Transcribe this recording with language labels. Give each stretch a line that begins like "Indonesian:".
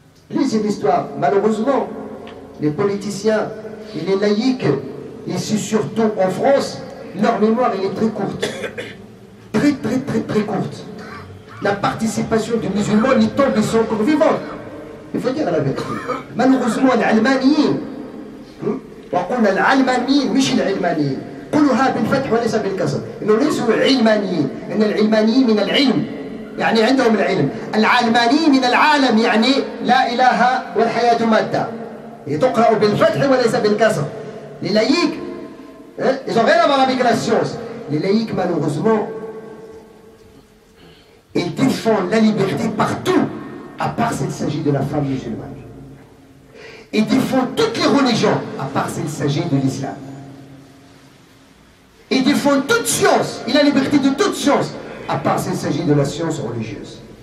French: Lisez l'histoire. Malheureusement, les politiciens et les laïcs, et surtout en France, leur mémoire elle est très courte. Très courte. La participation des musulmans, les tombes, ils sont encore vivants. Il faut dire la vérité. Malheureusement, les Almaniens,
Arabic: وقلنا العلمانيين مش العلمانيين قولوها بالفتح وليس بالكسر انه ليسوا علمانيين ان العلمانيين من العلم يعني عندهم العلم العلمانيين من العالم يعني لا اله والحياه ماده تقرا بالفتح وليس بالكسر
French: les laïcs ils ont rien à voir avec la science. Les laïcs malheureusement ils défendent la liberté partout à part s'il s'agit de la femme musulmane. Ils défendent toutes les religions, à part s'il s'agit de l'islam. Il défend toute science. Il a la liberté de toute science, à part s'il s'agit de la science religieuse.